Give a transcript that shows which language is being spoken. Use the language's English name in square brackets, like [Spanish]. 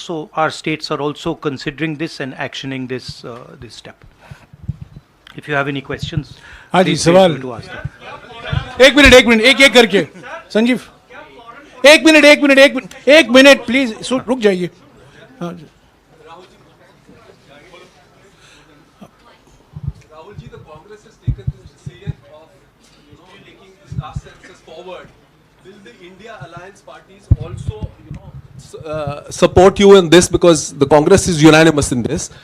[English] So our states are also considering this and actioning this this step. If you have any questions, please feel free to ask them. [Hindi] एक minute एक करके संजीव, एक minute please रुक जाइए। [English] Rahul ji, the Congress has taken this decision of, taking this caste census forward. Will the India Alliance parties also, support you in this, because the Congress is unanimous in this?